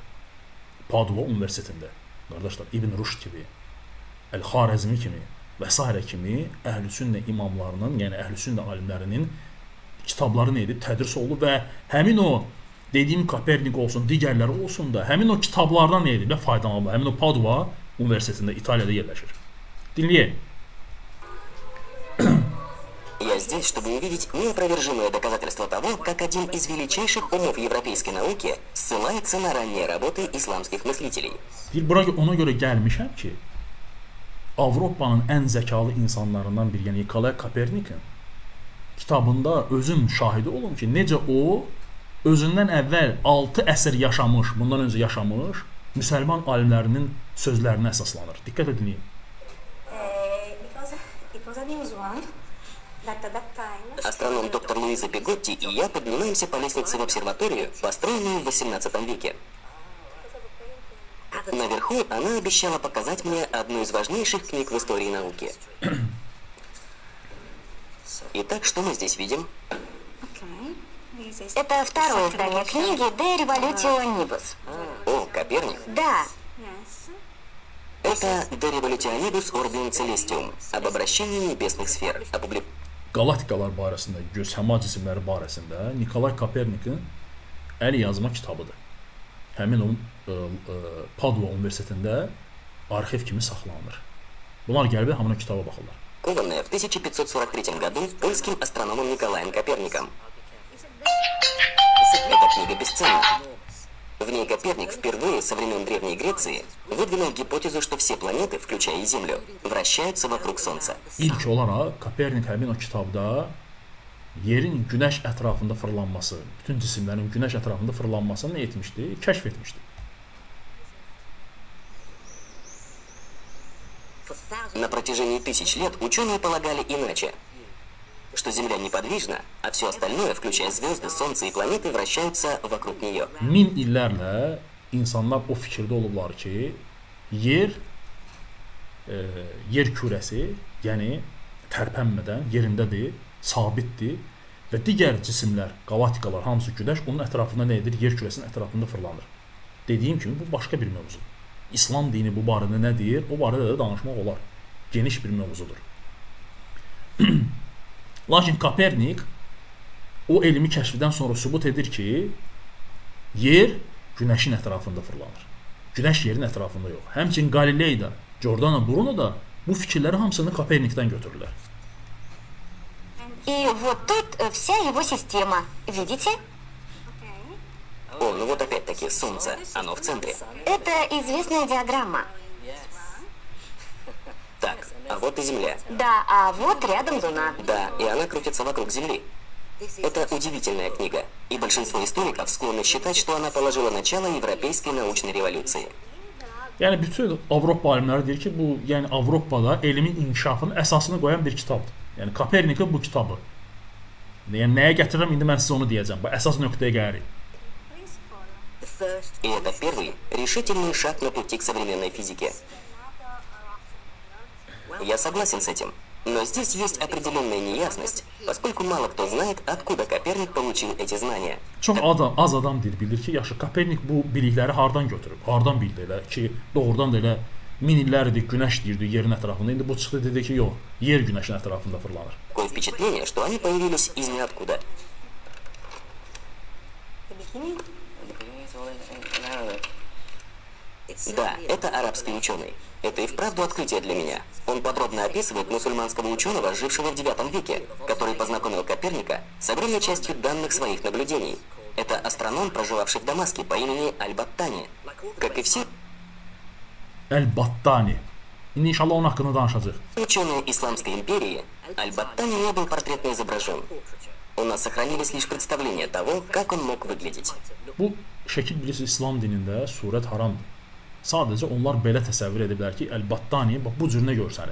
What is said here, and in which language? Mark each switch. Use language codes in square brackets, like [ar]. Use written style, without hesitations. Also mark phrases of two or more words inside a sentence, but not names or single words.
[az] Padua Universitetində qardaşlar İbn Rushd kimi, Əl-Xarəzmi kimi və s. kimi əhl-i-sünnə imamlarının, yəni əhl-i-sünnə alimlərinin kitabları nə edib tədris olunur və həmin o dediyim Kopernik olsun, digərləri olsun da həmin o kitablardan nə edib faydalanırlar. Həmin o Padua Universitetində İtaliyada yerləşir. Dinləyək. [ru] Я здесь, чтобы увидеть неопровержимое доказательство того, как один из величайших умов европейской науки ссылается на ранние работы исламских мыслителей. [az] Bura ona görə gəlmişəm ki, Avropanın ən zəkalı insanlarından biri, yəni Nikolay Kopernikin kitabında özüm şahidi olum ki, necə o özündən əvvəl 6 əsr yaşamış, bundan öncə yaşamış müsəlman alimlərinin sözlərinə əsaslanır. Diqqət edin. [ru] Астроном доктор Луиза Пиготти и я поднимаемся по лестнице в обсерваторию, построенную в XVIII веке. Наверху она обещала показать мне одну из важнейших книг в истории науки. Итак, что мы здесь видим? Это второе издание книги «De Revolutio Nibus». О, Коперник. Да. Это «De Revolutionibus Orbium Celestium» об обращении небесных сфер. [az] Galaktikalar barəsində, səma cisimləri barəsində Nikolay Kopernikin əl yazma kitabıdır. Həmin o Padua Universitetində arxiv kimi saxlanılır. Bunlar gəlib hamına kitaba baxırlar. [ru] Кованная в 1543 году польским астрономом Николаем Коперником. Эта книга бесценна. В ней Коперник впервые со времен Древней Греции выдвинул гипотезу, что все планеты, включая и Землю, вращаются вокруг Солнца. [az] İlk olaraq Kopernik həmin o kitabda yerin günəş ətrafında fırlanması, bütün cisimlərin günəş ətrafında fırlanmasını nə etmişdi? Kəşf etmişdi. [ru] На протяжении тысяч лет ученые полагали иначе, что Земля неподвижна, а все остальное, включая звезды, Солнце и планеты, вращаются вокруг нее. [az] Min illərlə insanlar o fikirdə olublar ki, yer kürəsi, yəni tərpənmədən yerindədir, sabitdir və digər cisimlər, galaktikalar, hamısı günəş onun ətrafında nə edir? Yer kürəsinin ətrafında fırlanır. Dediyim kimi bu başqa bir mövzudur. İslam dini bu barədə nə deyir? O barədə də danışmaq olar. Geniş bir mövzudur. Lakin Kopernik o elmi kəşfdən sonra sübut edir ki, yer günəşin ətrafında fırlanır. Günəş yerin ətrafında yox. Həmçinin Galilei də, Giordano Bruno da bu fikirləri hamısını Kopernikdən götürürlər. [ru] И вот тут вся его система. Видите? О, ну вот опять-таки Солнце, оно в центре. Это известная диаграмма. Так, а вот и Земля. Да, а вот рядом Луна. Да, и она крутится вокруг Земли. Это удивительная книга, и большинство историков склонны считать, что она положила начало европейской научной революции. [az] Yəni bütün Avropa alimləri deyir ki, bu yəni Avropada elmin inkişafının əsasını qoyan bir kitabdır. Yəni Kopernikin bu kitabı. Yəni nəyə gətirirəm indi mən sizə onu deyəcəm. Bu əsas nöqtəyə gəlirik. [ru] И это первый решительный шаг на пути к современной физике. Я согласен с этим, но здесь есть определенная неясность, поскольку мало кто знает, откуда Коперник получил эти знания. [az] Çox az adam bilir ki, yaxşı Kopernik bu bilikləri hardan götürüb? Hardan bildi elə ki, doğrudan da elə min illərdir günəş deyirdi yerin ətrafında. İndi bu çıxdı dedi ki, yox, yer günəşin ətrafında fırlanır. [ru] Такое впечатление, что они появились из ниоткуда. Да, это арабский ученый. Это и вправду открытие для меня. Он подробно описывает мусульманского ученого, жившего в IX веке, который познакомил Коперника с огромной частью данных своих наблюдений. Это астроном, проживавший в Дамаске по имени Аль-Баттани. Как и все [az] Əl-Battani. İndi inşallah onun haqqında danışacağıq. [ru] ученые Исламской империи, Аль-Баттани не был портретно изображен. У нас сохранились лишь представления того, как он mог выглядеть. [az] Bu şəkil bilirsiniz İslam dinində surət haramdır. Sadəcə onlar belə təsəvvür ediblər ki, Əl-Battani bax bu cür nə görsənir.